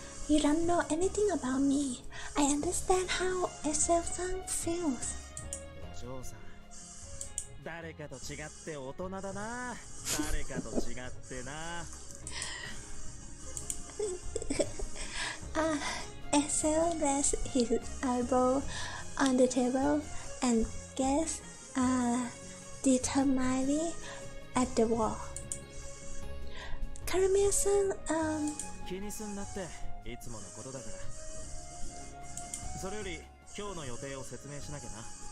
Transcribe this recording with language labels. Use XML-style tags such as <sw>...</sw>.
<en>You don't know anything about me. I understand how Hazel-san feels.</en> <ja>お嬢さん、誰かと違って大人だな。誰かと違ってな。</ja> <en>Hazel rested his elbow on the table and gazed determinedly at the wall. Caramel-san,</en> <ja>気にすんなって、いつものことだから。それより今日の予定を説明しなきゃな。</ja>